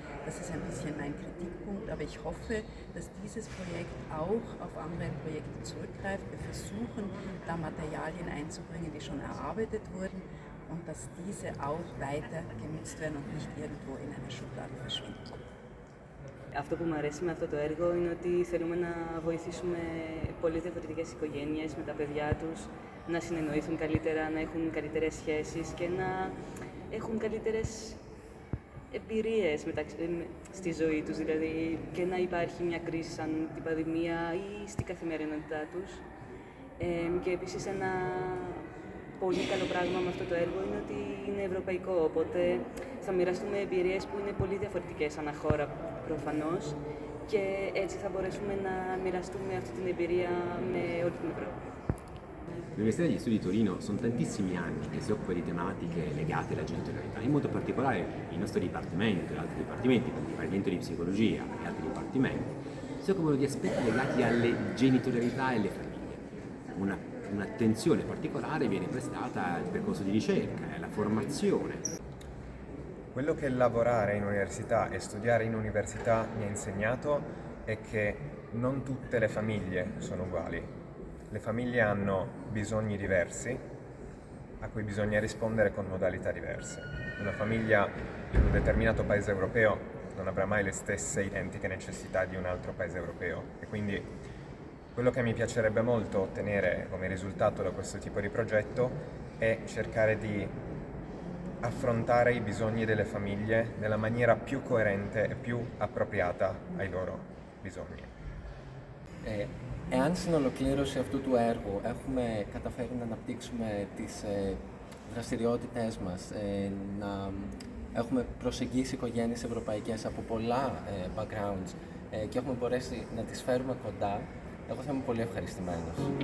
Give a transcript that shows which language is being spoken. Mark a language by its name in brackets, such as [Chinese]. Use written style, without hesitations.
[German] Das ist ein bisschen mein Kritikpunkt, aber ich hoffe, dass dieses Projekt auch auf andere Projekte zurückgreift. Wir versuchen, da Materialien einzubringen, die schon erarbeitet wurden und dass diese auch weiter genutzt werden und nicht irgendwo in einer Schublade verschwinden. [Greek] Αυτό που μου αρέσει με αυτό το έργο είναι ότι θέλουμε να βοηθήσουμε πολύ διαφορετικές οικογένειες με τα παιδιά τους να συνεννοηθούν καλύτερα, να έχουν καλύτερες σχέσεις και να έχουν καλύτερες εμπειρίες στη ζωή τους, δηλαδή και να υπάρχει μια κρίση σαν την πανδημία ή στη καθημερινότητά τους. Και επίσης ένα πολύ καλό πράγμα με αυτό το έργο είναι ότι είναι ευρωπαϊκό, οπότε θα μοιραστούμε εμπειρίες που είναι πολύ διαφορετικές ανά χώρα προφανώς και έτσι θα μπορέσουμε να μοιραστούμε αυτή την εμπειρία με όλη την Ευρώπη. [Italian] L'Università degli Studi di Torino sono tantissimi anni che si occupa di tematiche legate alla genitorialità, in modo particolare il nostro dipartimento e altri dipartimenti, come il Dipartimento di Psicologia e altri dipartimenti, si occupano di aspetti legati alle genitorialità e alle famiglie. Un'attenzione particolare viene prestata al percorso di ricerca e alla formazione. Quello che lavorare in università e studiare in università mi ha insegnato è che non tutte le famiglie sono uguali. Le famiglie hanno bisogni diversi a cui bisogna rispondere con modalità diverse. Una famiglia in un determinato paese europeo non avrà mai le stesse identiche necessità di un altro paese europeo e quindi quello che mi piacerebbe molto ottenere come risultato da questo tipo di progetto è cercare di affrontare i bisogni delle famiglie nella maniera più coerente e più appropriata ai loro bisogni. [Greek] Εάν στην ολοκλήρωση αυτού του έργου έχουμε καταφέρει να αναπτύξουμε τις δραστηριότητες μας, να έχουμε προσεγγίσει οικογένειες ευρωπαϊκές από πολλά backgrounds και έχουμε μπορέσει να τις φέρουμε κοντά, εγώ θα είμαι πολύ ευχαριστημένος.